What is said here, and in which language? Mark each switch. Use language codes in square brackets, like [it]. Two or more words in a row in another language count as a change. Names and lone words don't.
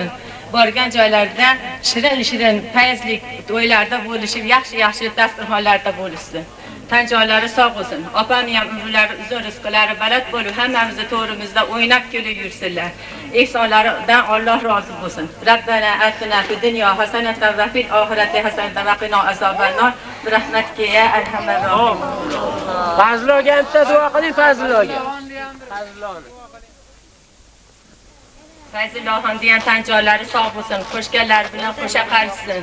[uz] Borgan joylarda shirin fayzli to'ylarda bo'lishib, yaxshi dasturxonlarda bo'lishsin. Tan joylari sog' bo'lsin. Opam ham umrlari uzun, rizqlari baland bo'lib, hammamizni to'g'rimizda o'ynab kulib yursinlar. Ehsonlaridan Alloh rozi bo'lsin. [ar] ربنا آتنا في الدنيا حسنة وفي الآخرة حسنة وقنا عذاب النار. برحمتك يا أرحم الراحمين. [uz] Fazloga bitta duo qiling, Fazloga. Fayzillohon degan tan joylari sog' bo'lsin, qo'shganlar bilan qo'sha qarishsin.